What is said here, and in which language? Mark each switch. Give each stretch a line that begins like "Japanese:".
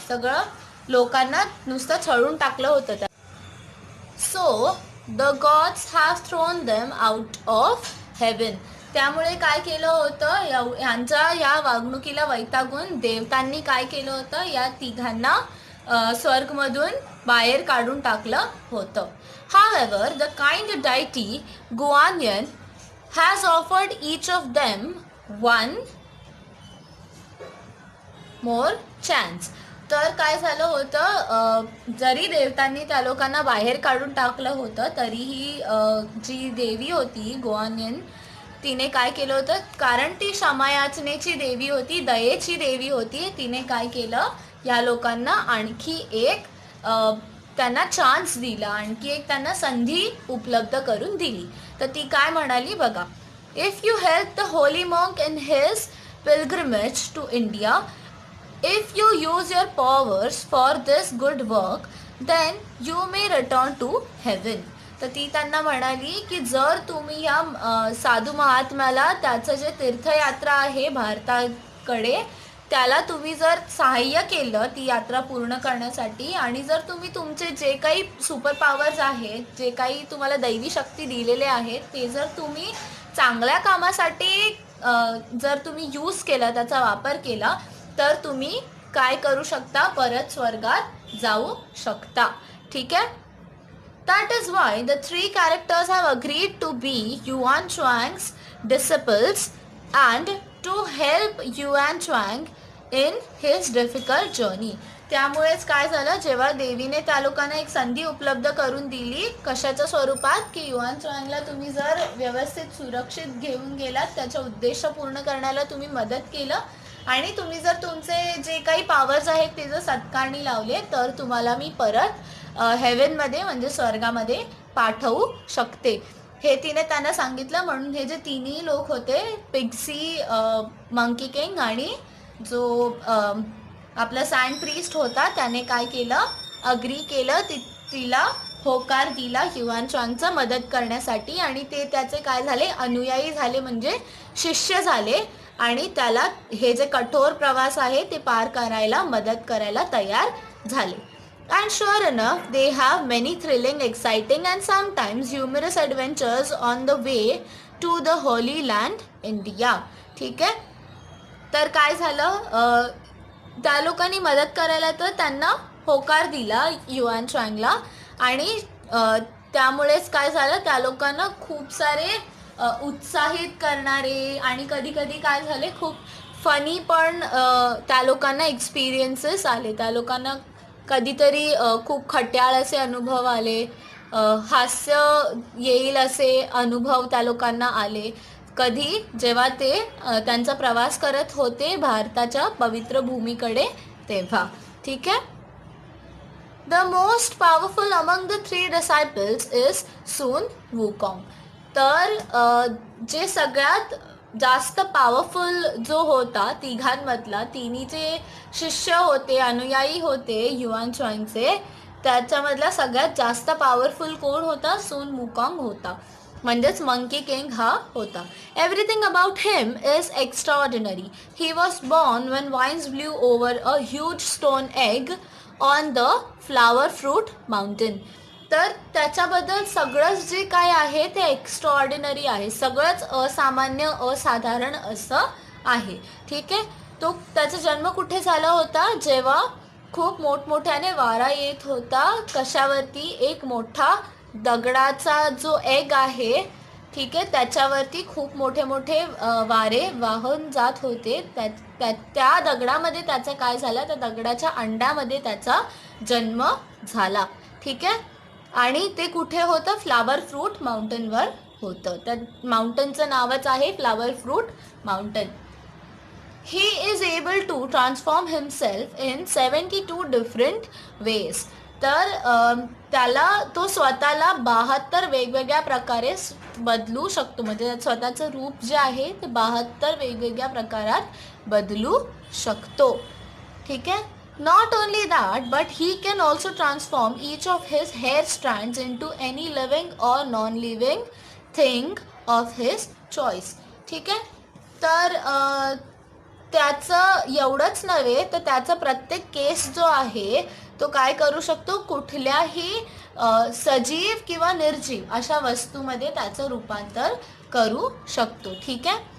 Marathi: सगळं लोकांना नुसतं छळून टाकलं होतं.
English: So the gods have thrown them out of heaven.
Marathi: त्यामुळे काय केलं होतं? ह्यांच्या या वागणुकीला वैतागून देवतांनी काय केलं होतं? या तिघांना स्वर्गमधून बाहेर काढून टाकलं होतं.
English: However, the kind deity Guanyin has offered each of them one more chance.
Marathi: तर काय झालं होतं? जरी देवतांनी त्या लोकांना बाहेर काढून टाकलं होतं तरीही जी देवी होती गुआनयन तिने काय केलं होतं? कारण ती क्षमायाचनेची देवी होती, दयेची देवी होती. तिने काय केलं? या लोकांना आणखी एक त्यांना चान्स दिला, आणखी एक त्यांना संधी उपलब्ध करून दिली. तर ती काय म्हणाली बघा.
English: If you help the holy monk in his pilgrimage to India, if you use your powers for this good work, then you may return to heaven.
Marathi: तर ती त्यांना म्हणाली की जर तुम्ही या साधू महात्म्याला त्याचं जे तीर्थयात्रा आहे भारताकडे त्याला तुम्ही जर सहाय्य केलं ती यात्रा पूर्ण करण्यासाठी, आणि जर तुम्ही तुमचे जे काही सुपर पॉवर्स आहेत, जे काही तुम्हाला दैवी शक्ती दिलेले आहेत, ते जर तुम्ही चांगल्या कामासाठी जर तुम्ही यूज केला, त्याचा वापर केला, तर तुम्ही काय करू शकता, परत स्वर्गात जाऊ शकता. ठीक आहे.
English: That is why the three characters have agreed to be Yuan Chuang's disciples and to help Yuan Chuang in his difficult journey.
Marathi: त्यामुळेच काय झालं, जेव्हा देवीने त्या लोकांना एक संधी उपलब्ध करून दिली, कशाच्या स्वरूपात, की युआन चुआंगला तुम्ही जर व्यवस्थित सुरक्षित घेऊन गेलात, त्याचा उद्देश पूर्ण करण्याला तुम्ही मदत केलं, आणि तुम्ही जर तुमचे जे काही पॉवर्स आहेत ते जर सत्कारणी लावले, तर तुम्हाला मी परत हेव्हनमध्ये म्हणजे स्वर्गामध्ये पाठवू शकते, हे तिने त्यांना सांगितलं. म्हणून हे जे तिन्ही लोक होते, पिग्सी, मंकी किंग आणि जो आपला सँड प्रीस्ट होता, त्याने काय केलं, अग्री केलं, तिला होकार दिला युआन चुआंगचं मदत करण्यासाठी, आणि ते त्याचे काय झाले, अनुयायी झाले, म्हणजे शिष्य झाले, आणि त्याला हे जे कठोर प्रवास आहे ते पार करायला मदत करायला तयार झाले.
English: And sure enough, they have many thrilling, exciting and sometimes humorous adventures on the way to the Holy Land, India.
Marathi: ठीक आहे. तर काय झालं, त्या लोकांनी मदत करायला तर त्यांना होकार दिला युआन चुआंगला, आणि त्यामुळेच काय झालं, त्या लोकांना खूप सारे उत्साहित करणारे आणि कधी कधी काय झाले, खूप फनी पण त्या लोकांना एक्सपिरियन्सेस आले. त्या लोकांना कधीतरी खूप खट्याळ असे अनुभव आले, हास्य येईल असे अनुभव त्या लोकांना आले, कधी जेव्हा ते त्यांचा प्रवास करत होते भारताच्या पवित्र भूमीकडे तेव्हा. ठीक आहे.
English: The most powerful among the three disciples is Sun Wukong.
Marathi: तर जे सगळ्यात जास्त पॉवरफुल जो होता तिघांमधला, तिन्ही जे शिष्य होते, अनुयायी होते युआन चुआंगचे, त्याच्यामधला सगळ्यात जास्त पॉवरफुल कोण होता, सून वूकॉंग होता, म्हणजेच मंकी किंग हा होता.
English: Everything about him is extraordinary. He was born when winds blew over a huge stone egg on the flower fruit mountain.
Marathi: तर त्याच्याबद्दल सगळंच जे काय आहे ते एक्स्ट्राऑर्डिनरी आहे, सगळंच असामान्य, असाधारण असं आहे. ठीक आहे. त्याचा जन्म कुठे झाला होता, जेव्हा खूप मोठमोठ्याने वारा येत होता, कशावरती, एक मोठा दगडाचा जो एग आहे, ठीक आहे, त्याच्यावरती खूप मोठे मोठे वारे वाहून जात होते. त्या दगडामध्ये त्याचा काय झाला, त्या दगडाच्या अंड्यामध्ये त्याचा जन्म झाला. ठीक आहे. आणि ते कुठे होतं, फ्लावर फ्रूट माउंटनवर होतं. त्या माउंटनचं नावच आहे flower fruit mountain.
English: He is able to transform himself in 72 different ways.
Marathi: तर त्याला तो स्वतःला 72 वेगवेगळ्या प्रकारे बदलू शकतो, म्हणजे स्वतःचं रूप जे आहे ते 72 वेगवेगळ्या प्रकारात बदलू शकतो. ठीक आहे.
English: Not only that, but he can also transform each of his hair strands into any living or non-living thing of his choice.
Marathi: ठीक आहे. तर त्याचं एवढंच नव्हे तर त्याचा प्रत्येक केस जो आहे तो काय करू शकतो, कुठल्याही सजीव किंवा निर्जीव अशा वस्तूमध्ये त्याचं रूपांतर करू शकतो. ठीक आहे.